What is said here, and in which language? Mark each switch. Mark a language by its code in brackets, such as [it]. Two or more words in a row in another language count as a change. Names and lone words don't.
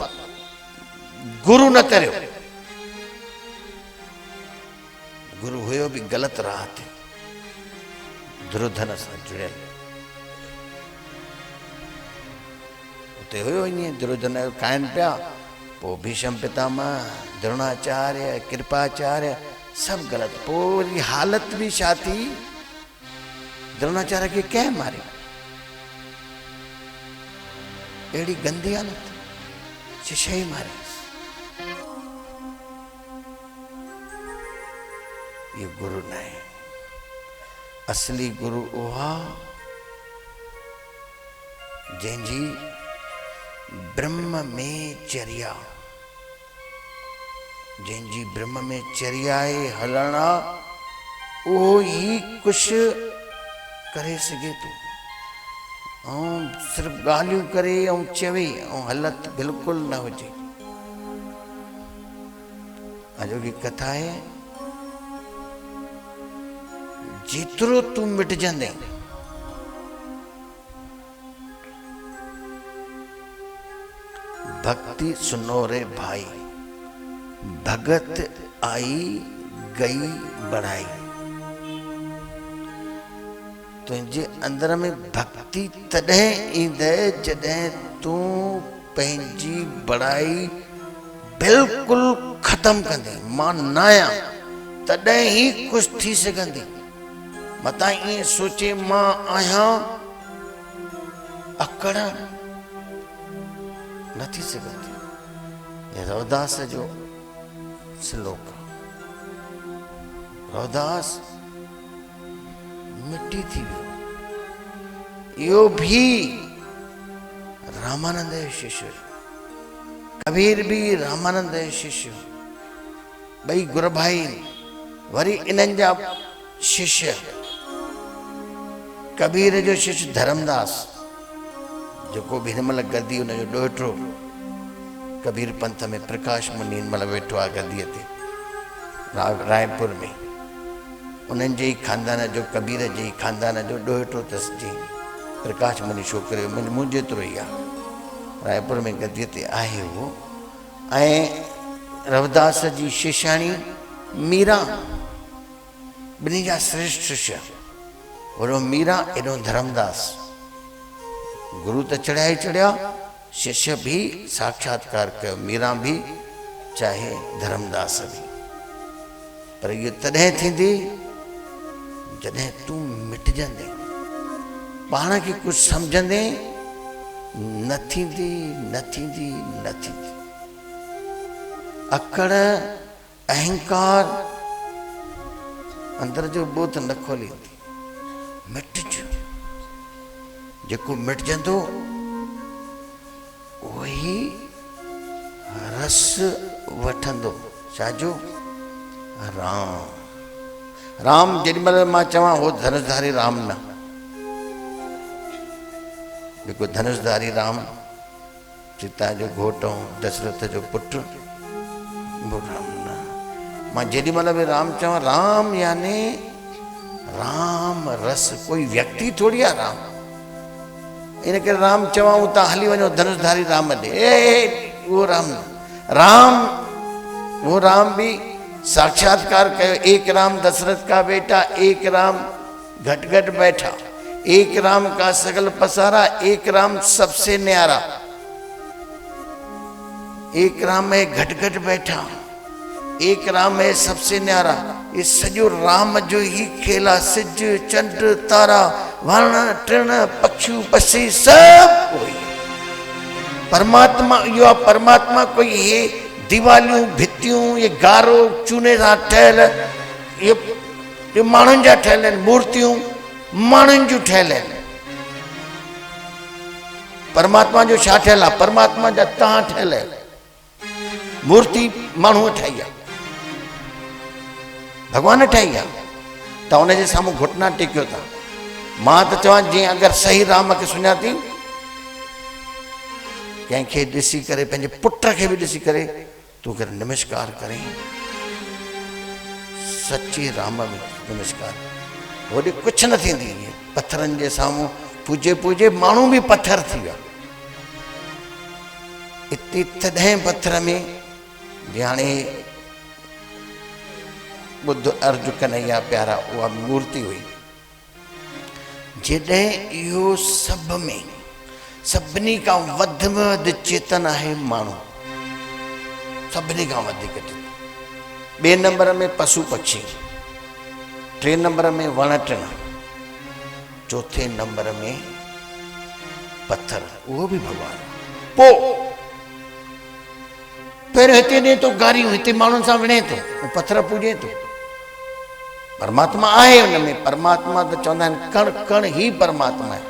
[sd] गुरु न करियो। गुरु हुयो बि ग़लति राह ते दुर्योधन सां जुड़ियल। उते हुयो ईअं दुर्योधन जो खाइनि पिया। पोइ भीष्म पितामह, द्रोणाचार्य, कृपाचार्य सभु ग़लति। पोइ वरी हालत बि छा थी, द्रोणाचार्य खे कंहिं मारियो, अहिड़ी गंदी हालत, शिष्य ई मारियो। ये गुरु न आहे। असली गुरु उहा जंहिंजी ब्रह्म में चर्या, जंहिंजी ब्रह्म में चर्या आहे, हलण आहे, उहो ई कुझु करे सघे थो। ऐं सिर्फ़ु ॻाल्हियूं करे ऐं चवे ऐं हालत बिल्कुलु न हुजे। अॼोकी कथा आहे, जेतिरो तूं मिटजंदे भक्ति [hi] सुनो रे भाई, भगत आई गई बढ़ाई। [sd] तुझे अंदर में भक्ति तॾहिं ईंदे जॾहिं तूं पंहिंजी बड़ाई बिल्कुलु ख़त्म कंदे। मां न आहियां तॾहिं ई कुझु थी सघंदी। मतां ईअं सोचे मां आहियां, अकड़ न थी सघंदी। रविदास जो श्लोक, रविदास मिट्टी थी वियो। इहो भी रामानंद जो शिष्य, कबीर भी रामानंद जो शिष्य, ॿई गुरु भाई। वरी इन्हनि जा शिष्य, कबीर जो शिष्य धर्मदास, जेको बि हिन महिल गद्दी हुनजो ॾोहिटो कबीर पंथ में प्रकाश मुनि हिन महिल वेठो आहे गद्दीअ ते रायपुर में। उन्हनि जे ई खानदान जो, कबीर जे ई खानदान जो ॾोहिटो अथसि जी प्रकाश मुनि छोकिरे मूं जेतिरो ई आहे, रायपुर में गद्दीअ ते आहे उहो। ऐं रविदास जी शिष्याणी मीरा, ॿिन्ही जा श्रेष्ठ शिष्य, ओड़ो मीरा एॾो धर्मदास। गुरु त चढ़िया ई चढ़िया, शिष्य भी साक्षात्कार कयो, मीरा भी चाहे धर्मदास भी। पर इहो तॾहिं थींदी जॾहिं तूं मिटजंदे, पाण खे कुझु सम्झंदे। न थींदी, न थींदी, न थींदी। अकड़, अहंकार अंदर जो बोध न खोलींदी। मिटजो, जेको मिटजंदो वही रस वठंदो। छाजो? राम। राम जेॾीमहिल मां चवां हो धनुषधारी राम न, जेको धनुषधारी राम सीता जो घोट ऐं दशरथ जो पुटु, वो राम न। मां जेॾीमहिल बि राम चवां, राम यानी राम रस, कोई व्यक्ति थोड़ी आहे राम। इन करे राम चवां त हली वञो धनुषधारी राम ॾे, उहो राम न। राम, वो राम भी साक्षात्कार कयो। [hi] एक राम दशरथ का बेटा, एक राम घट घट बैठा, एक राम का सगल पसारा, एक राम सबसे न्यारा। एक राम है घट घट बैठा, एक राम है सबसे न्यारा। [sd] ये सजो राम जो ही खेला, सिज चंड तारा, वर्ण तृण पक्षु पक्षी सब कोई परमात्मा। यो परमात्मा कोई ये दीवालियूं भितियूं, ये गारो चूने सां ठहियल, ये माण्हुनि जा ठहियल आहिनि, मूर्तियूं माण्हुनि जूं ठहियल आहिनि। परमात्मा जो छा ठहियल आहे? परमात्मा जा तव्हां ठहियल आहियो, मूर्ति माण्हूअ ठाही आहे, भॻवान ठाही आहे। तव्हां हुनजे साम्हूं घुटना टेकियो था। मां त चवां, जीअं अगरि सही राम खे सुञाती, कंहिंखे ॾिसी करे, पंहिंजे पुट खे बि ॾिसी करे तूं करे नमस्कार करें, सच्चे राम में नमस्कार। होॾे कुझु न थींदी। पत्थरनि जे साम्हूं पूजे पूजे माण्हू बि पत्थर थी विया। इते तॾहिं पत्थर में हाणे बुद्ध अर्ज कन्हैया प्यारा उहा मूर्ति हुई। जॾहिं इहो सभ में सभिनी खां वध में वधि चेतन आहे माण्हू, सभिनी खां वधीक चेतन। ॿिए नंबर में पशु पक्षी, टे नंबर में वण टिण, चौथे नंबर में पत्थर, उहो बि भॻवानु। पोइ पहिरियों हिते ॾे थो गारियूं, हिते माण्हुनि सां विणे थो, पत्थर पूॼे थो। परमात्मा आहे हुन में, परमात्मा त चवंदा आहिनि कण कण ई परमात्मा आहे।